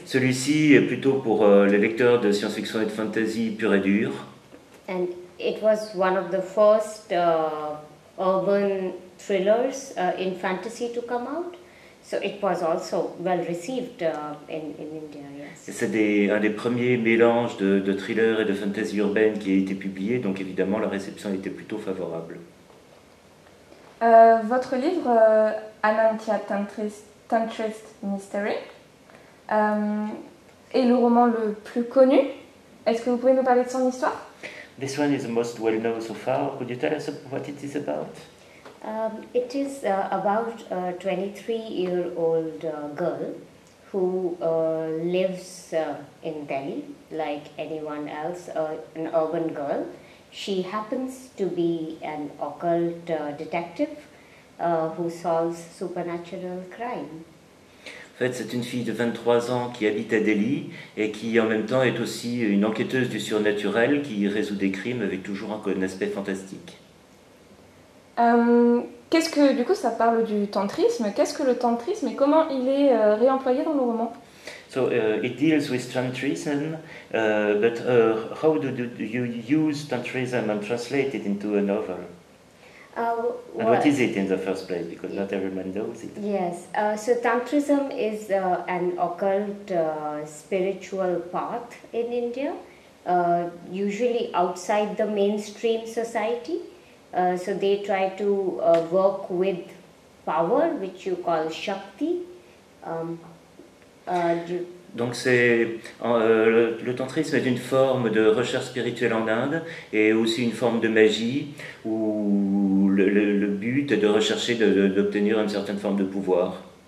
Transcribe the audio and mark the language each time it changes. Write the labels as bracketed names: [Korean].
[French] Celui-ci est plutôt pour les lecteurs de science-fiction et de fantasy pure et dure. [English] And it was one of the first urban thrillers in fantasy to come out. So it was also well received in India, yes. [French] C'est un des premiers mélanges de thriller et de fantasy urbaine qui a été publié, donc évidemment la réception était plutôt favorable. Votre livre, Anantya Tantrist Mystery, est le roman le plus connu. Est-ce que vous pouvez nous parler de son histoire? [English] This one is the most well-known so far. Could you tell us what it is about? It is about a 23-year-old girl who lives in Delhi like anyone else, an urban girl. She happens to be an occult detective who solves supernatural crime. [French] En fait, c'est une fille de 23 ans qui habite à Delhi et qui en même temps est aussi une enquêteuse du surnaturel qui résout des crimes avec toujours un aspect fantastique. Du coup, ça parle du tantrisme. Qu'est-ce que le tantrisme et comment il est réemployé dans le roman? [English] So it deals with tantrism, but how do you use tantrism and translate it into a novel? And what is it in the first place? Because not everyone knows it. Yes, so Tantrism is an occult spiritual path in India, usually outside the mainstream society. So they try to work with power, which you call Shakti. [French] Donc le tantrisme est une forme de recherche spirituelle en Inde et aussi une forme de magie où le but est de rechercher d'obtenir une certaine forme de pouvoir.